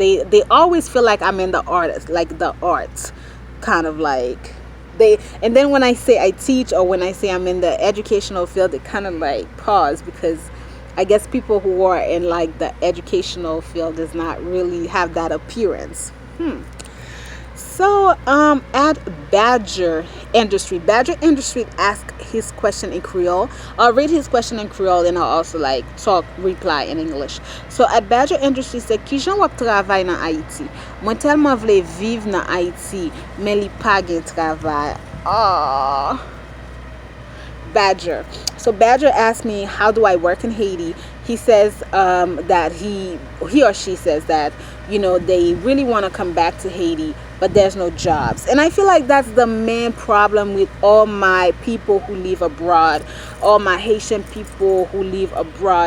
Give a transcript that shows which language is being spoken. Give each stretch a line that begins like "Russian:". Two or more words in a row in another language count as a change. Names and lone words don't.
English: They always feel like I'm in the artist, like the arts, kind of like and then when I say I teach, or when I say I'm in the educational field, they kind of like pause, because I guess people who are in like the educational field does not really have that appearance. So at Badger Industry asked his question in Creole. I'll read his question in Creole, and I'll also like reply in English. So at Badger Industry said,
Haitian Creole: "Ki jan wap travay nan Haiti? Mwen telman vle viv nan Haiti, men li pa gen travay."
English: Oh. Badger. So Badger asked me, how do I work in Haiti? He says that he or she says that they really want to come back to Haiti, but there's no jobs. And I feel like that's the main problem with all my people who live abroad, all my Haitian people who live abroad.